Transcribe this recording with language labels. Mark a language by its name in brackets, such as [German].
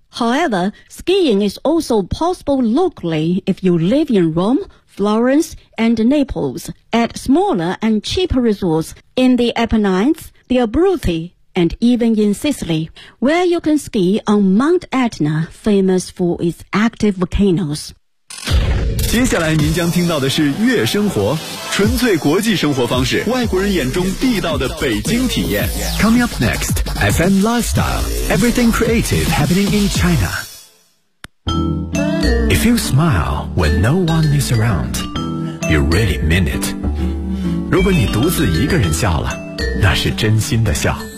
[English] However, skiing is also possible locally if you live in Rome,Florence and Naples at smaller and cheaper resorts in the Apennines, the Abruzzi, and even in Sicily, where you can ski on Mount Etna, famous for its active volcanoes. [Chinese] 接下来您将听到的是悦生活，纯粹国际生活方式，外国人眼中地道的北京体验。 [English] Coming up next, FM Lifestyle, everything creative happening in China. If you smile when no one is around, you really mean it. [Chinese] 如果你独自一个人笑了，那是真心的笑。